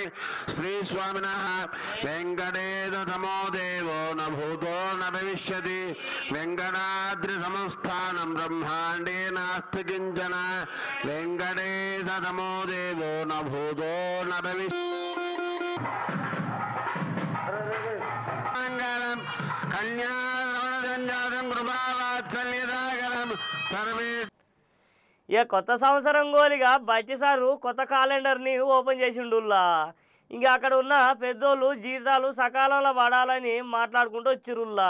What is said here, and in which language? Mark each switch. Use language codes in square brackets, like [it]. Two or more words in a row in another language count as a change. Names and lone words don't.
[sa] श्री स्वामिनः वेंकटेश समो देवो न भूतो न भविष्यति वेंकटाद्रि समस्थानं ब्रह्मांडे नास्ति किंचन वेंकटेश समो देवो न भूतो न भविष्यति कन्यादानं कृपावात्सल्यदागरं सर्वे। [te] ఇక కొత్త సంవత్సరం గోలిగా బట్టి సారు కొత్త క్యాలెండర్ని ఓపెన్ చేసిండుల్లా. ఇంకా అక్కడ ఉన్న పెద్దోళ్ళు జీతాలు సకాలంలో పడాలని మాట్లాడుకుంటూ వచ్చిరుల్లా.